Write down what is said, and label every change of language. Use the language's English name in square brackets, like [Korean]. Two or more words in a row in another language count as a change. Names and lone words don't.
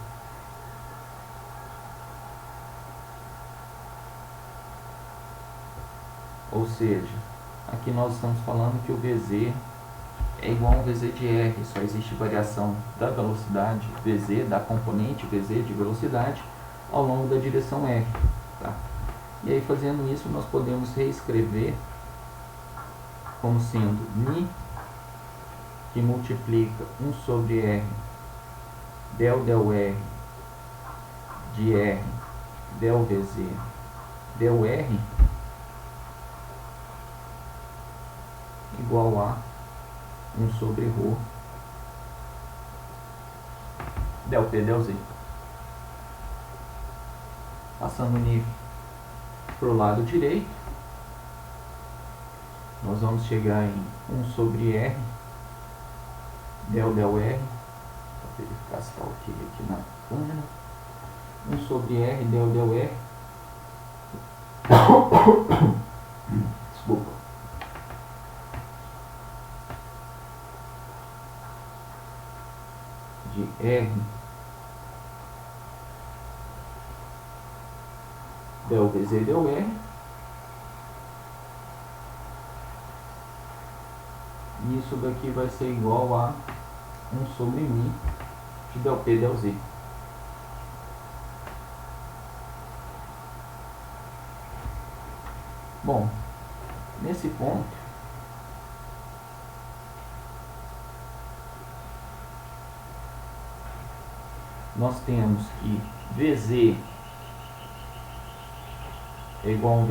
[Portuguese] Ou seja, aqui nós estamos falando que o VZ é igual ao VZ de R, só existe variação da velocidade VZ, da componente VZ de velocidade, ao longo da direção R. Tá? E aí, fazendo isso, nós podemos reescrever como sendo μ, que multiplica 1 sobre R del R de R del VZ del R igual a 1 sobre ρ del P del Z. Passando o nível para o lado direito, nós vamos chegar em 1 sobre R del R, para verificar se está ok aqui na câmera, 1 sobre R del R, desculpa, de R del VZ del R, e isso daqui vai ser igual a 1 sobre μ de del P del Z. Bom, nesse ponto, nós temos que VZ é igual a um